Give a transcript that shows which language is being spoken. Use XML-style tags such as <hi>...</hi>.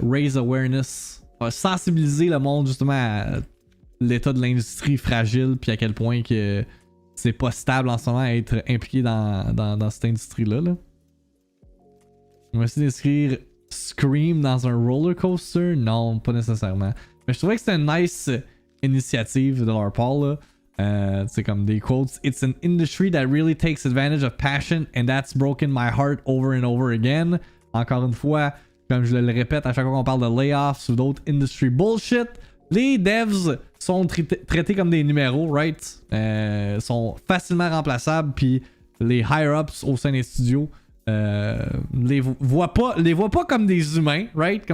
<en>Raise awareness.</en> <fr>Sensibiliser le monde justement à l'état de l'industrie fragile, puis à quel point que c'est pas stable en ce moment à être impliqué dans cette industrie-là. Là. On va essayer d'écrire Scream dans un roller coaster? Non, pas nécessairement. Mais je trouvais que c'était une nice initiative de leur part. Là. C'est comme des quotes.</fr> <en>It's an industry that really takes advantage of passion and that's broken my heart over and over again.</en> <fr>Encore une fois, comme je le répète à chaque fois qu'on parle de layoffs ou d'autres</fr> <en>industry bullshit,</en> <fr>les devs sont traités comme des numéros, right? Sont facilement remplaçables, puis les higher-ups au sein des studios les voient pas comme des humains, right?</fr>